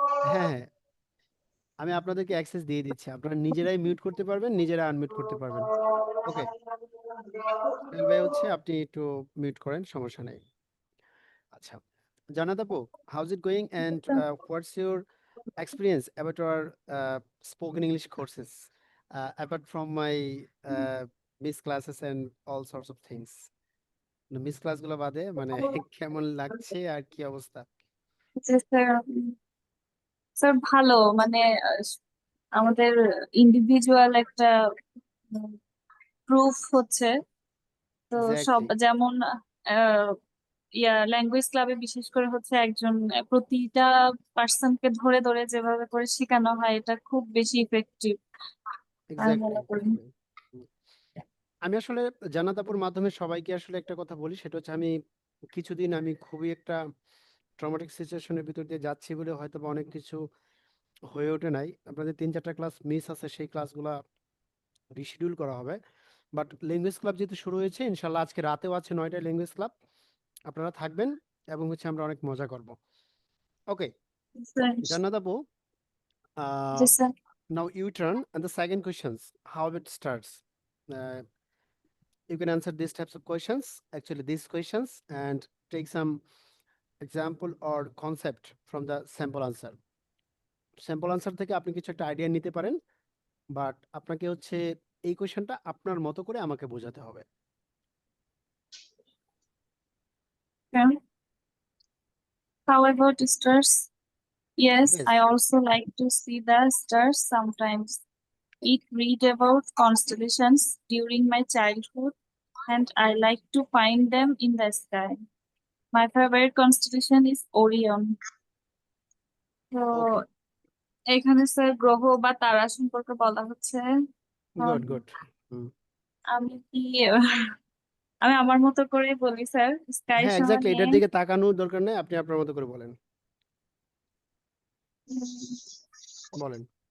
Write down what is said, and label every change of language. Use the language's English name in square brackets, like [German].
[Bangla] হ্যাঁ হ্যাঁ, আমি আপনাদেরকে অ্যাক্সেস দিয়ে দিচ্ছি, আপনারা নিজেরাই মিউট করতে পারবেন, নিজেরা আনমিউট করতে পারবেন। ওকে, সোহেল ভাই হচ্ছে আপনি একটু মিউট করেন, সমস্যা নেই। [English] আচ্ছা, জান্নাত আপু, how's it going and what's your experience about our spoken English courses, apart from my miss classes and all sorts of things? [Bangla] Miss ক্লাসগুলো বাদে মানে কেমন লাগছে আর কি অবস্থা? জি স্যার, স্যার ভালো, মানে আমাদের ইন্ডিভিজুয়াল একটা প্রুফ হচ্ছে। তো সব [English] exactly, [Bangla] যেমন আহ, ল্যাঙ্গুয়েজ ক্লাবে বিশেষ করে হচ্ছে একজন প্রতিটা পার্সনকে ধরে ধরে যেভাবে করে শেখানো হয়, এটা খুব বেশি ইফেক্টিভ আমি [English] exactly, [Bangla] মনে করি। [English] Exactly. [Bangla] আমি আসলে জান্নাত আপুর মাধ্যমে সবাইকে আসলে একটা কথা বলি, সেটা হচ্ছে আমি কিছুদিন আমি খুবই একটা ট্রমাটিক সিচুয়েশনের ভিতর দিয়ে যাচ্ছি বলে হয়তো বা অনেক কিছু হয়ে ওঠে নাই। আপনাদের ৩-৪টা ক্লাস মিস আছে, সেই ক্লাসগুলা রিশিডিউল করা হবে। বাট ল্যাঙ্গুয়েজ ক্লাব যেহেতু শুরু হয়েছে, ইনশাল্লাহ আজকে রাতেও আছে ৯টায় ল্যাঙ্গুয়েজ ক্লাব, আপনারা থাকবেন এবং হচ্ছে আমরা অনেক মজা করব। [English] okay, [Bangla] স্যার। জান্নাত আপু, জি uh, sir. [English] now you turn and the second questions, how it starts. Uh, you can answer these types of questions, actually these questions, and take some example or concept from the sample answer. [Bangla] Sample answer থেকে আপনি কিছু একটা idea নিতে পারেন, but আপনাকে হচ্ছে এই কোয়েশ্চেনটা আপনার মতো করে আমাকে বোঝাতে হবে। [English] How about stars? Yes, Yes. I also like to see the stars sometimes. It read about constellations during my childhood, and I like to find them in the sky. My favorite constellation is Orion. [Bangla] তো [English] okay, [Bangla] এখানে sir গ্রহ বা তারা সম্পর্কে বলা হচ্ছে। [English] Good um, good. [Bangla] আমি কি আমি আমার মতো করে বলি স্যার, স্কাই হ্যাঁ, এক্স্যাক্টলি, মানে এটার দিকে তাকানোর দরকার নেই, আপনি আপনার মতো করে বলেন, বলেন।